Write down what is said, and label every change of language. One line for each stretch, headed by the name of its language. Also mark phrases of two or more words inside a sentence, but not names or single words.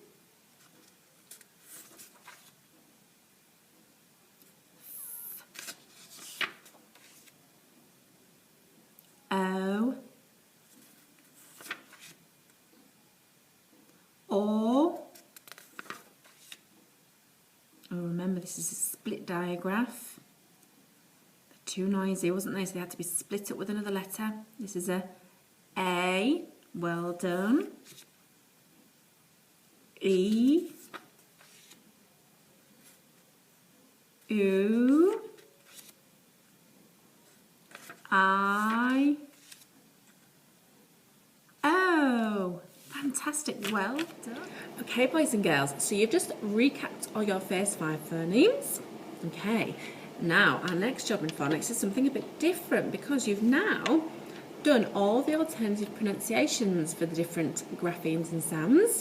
English: O. O. Oh, remember this is a split digraph. They're too noisy, wasn't they? So they had to be split up with another letter. This is a A. Well done. E. U. I. O. Fantastic, well done. Okay, boys and girls, so you've just recapped all your first 5 phonemes. Okay, now our next job in phonics is something a bit different because you've now done all the alternative pronunciations for the different graphemes and sounds.